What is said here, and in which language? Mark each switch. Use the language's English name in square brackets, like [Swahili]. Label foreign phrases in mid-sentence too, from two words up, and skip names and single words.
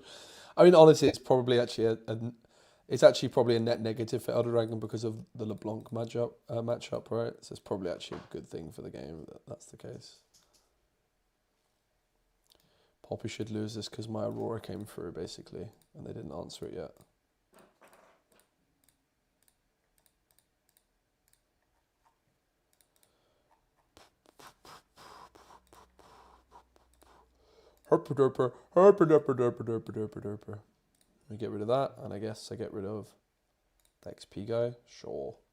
[English] I mean, honestly, it's probably actually it's actually probably a net negative for Elder Dragon because of the LeBlanc matchup, right? So it's probably actually a good thing for the game that that's the case. Poppy should lose this because my Aurora came through, basically, and they didn't answer it yet. Herpaderper, herpaderper, derper, derper, derper, derper. We get rid of that, and I guess I get rid of the XP guy. Sure.